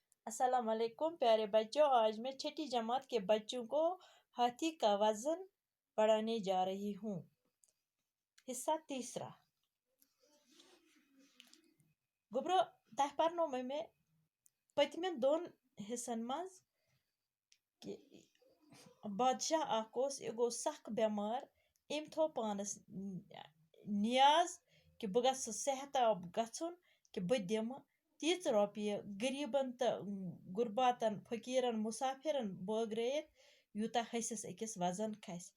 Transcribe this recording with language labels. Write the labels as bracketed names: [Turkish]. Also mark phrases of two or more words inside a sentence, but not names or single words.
[Urdu] السلام علیکم پیارے بچوں، آج میں چھٹی جماعت کے بچوں کو ہاتھی کا وزن پڑھانے جا رہی ہوں۔ حصہ تیسرا۔ [Kashmiri] گبرو تہ پرنو میں پتمن دون حصن مز کہ بادشاہ اخ اوس یہ گو سخ بیمار، ام تھو پانس نیاز کہ بہ گژھٕ صحتیاب گژھُن کہ بہ دمہ تیژ رۄپیہِ غریبن تو غرباتن فقیرن مسافرن بٲگرٲیِتھ یوٗتاہ ۂسِس أکِس وزن کھسہِ۔